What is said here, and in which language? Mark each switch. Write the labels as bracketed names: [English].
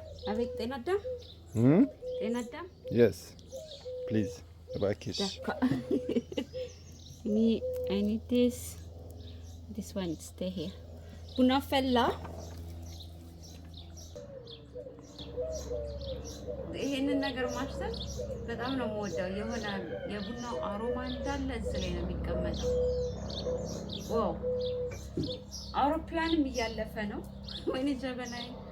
[Amharic] አቤት ጤና አዳም ጤና አዳም [English] Yes, please. [Amharic] እባክሽ [English] I need this one stay here. [Amharic] ቡና ፈላ። ይሄንን ነገር ማሽተት በጣም ነው የምወደው። የሆነ የቡናው አሮማ እንዳለ እዚህ ላይ ነው የሚቀመጠው። ዋው አውሮፕላንም እያለፈ ነው። ወይኔ ጀበናይ